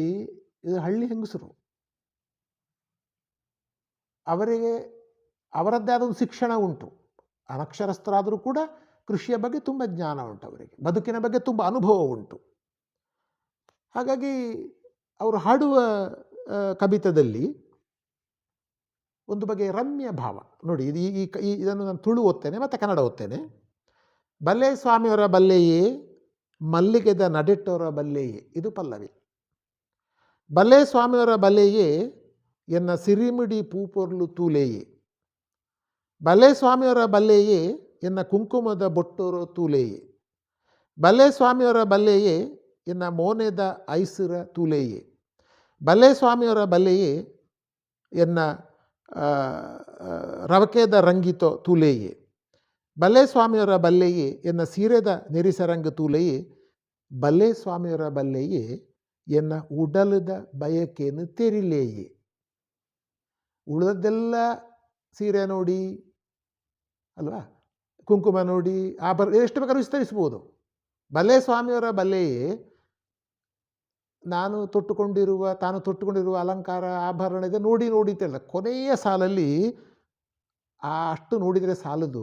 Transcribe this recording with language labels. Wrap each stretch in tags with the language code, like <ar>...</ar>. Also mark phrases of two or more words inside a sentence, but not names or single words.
<kn>ಇದು ಹಳ್ಳಿ ಹೆಂಗಸರು, ಅವರಿಗೆ ಅವರದ್ದೇ ಆದ ಒಂದು ಶಿಕ್ಷಣ ಉಂಟು, ಅನಕ್ಷರಸ್ಥರಾದರೂ ಕೂಡ ಕೃಷಿಯ ಬಗ್ಗೆ ತುಂಬ ಜ್ಞಾನ ಉಂಟು ಅವರಿಗೆ, ಬದುಕಿನ ಬಗ್ಗೆ ತುಂಬ ಅನುಭವ ಉಂಟು. ಹಾಗಾಗಿ ಅವರು ಹಾಡುವ ಕವಿತದಲ್ಲಿ ಒಂದು ಬಗೆಯ ರಮ್ಯ ಭಾವ ನೋಡಿ. ಇದನ್ನು ನಾನು ತುಳು ಓದ್ತೇನೆ ಮತ್ತು ಕನ್ನಡ ಓದ್ತೇನೆ.</kn> <tcy>ಬಲ್ಲೆ ಸ್ವಾಮಿಯವರ ಬಲ್ಲೆಯೇ, ಮಲ್ಲಿಗೆದ ನಡೆಟ್ಟವರ ಬಲ್ಲೆಯೇ,</tcy> <kn>ಇದು ಪಲ್ಲವಿ.</kn> <tcy>ಬಲ್ಲೆ ಸ್ವಾಮಿಯವರ ಬಲ್ಲೆಯೇ, ಎನ್ನ ಸಿರಿಮಿಡಿ ಪೂಪೊರ್ಲು ತೂಲೆಯೇ. ಬಲ್ಲೆ ಸ್ವಾಮಿಯವರ ಬಲ್ಲೆಯೇ, ಎನ್ನ ಕುಂಕುಮದ ಬೊಟ್ಟೋರ ತೂಲೆಯೇ. ಬಲ್ಲೆ ಸ್ವಾಮಿಯವರ ಬಲ್ಲೆಯೇ, ಎನ್ನ ಮೋನೆದ ಐಸಿರ ತೂಲೆಯೇ. ಬಲ್ಲೆ ಸ್ವಾಮಿಯವರ ಬಲ್ಲೆಯೇ, ಎನ್ನ ರವಕೆದ ರಂಗಿತೋ ತೂಲೆಯೇ. ಬಲ್ಲೆ ಸ್ವಾಮಿಯವರ ಬಲ್ಲೆಯೇ, ಎನ್ನ ಸೀರೆದ ನೆರಿಸರಂಗ ತೂಲೆಯೇ. ಬಲ್ಲೆ ಸ್ವಾಮಿಯವರ ಬಲ್ಲೆಯೇ, ಎನ್ನ ಉಡಲದ ಬಯಕೆಯನ್ನು ತೆರಿಲೆಯೇ.</tcy> <kn>ಉಳಿದದ್ದೆಲ್ಲ ಸೀರೆ ನೋಡಿ ಅಲ್ವಾ, ಕುಂಕುಮ ನೋಡಿ, ಎಷ್ಟು ಬೇಕಾದ್ರೂ ವಿಸ್ತರಿಸ್ಬೋದು.</kn> <tcy>ಬಲ್ಲೆ ಸ್ವಾಮಿಯವರ ಬಲ್ಲೆಯೇ,</tcy> <kn>ತಾನು ತೊಟ್ಟುಕೊಂಡಿರುವ ಅಲಂಕಾರ ಆಭರಣ ಇದೆ ನೋಡಿ ಅಂತ ಕೊನೆಯ ಸಾಲಲ್ಲಿ ಅಷ್ಟು ನೋಡಿದರೆ ಸಾಲದು.</kn>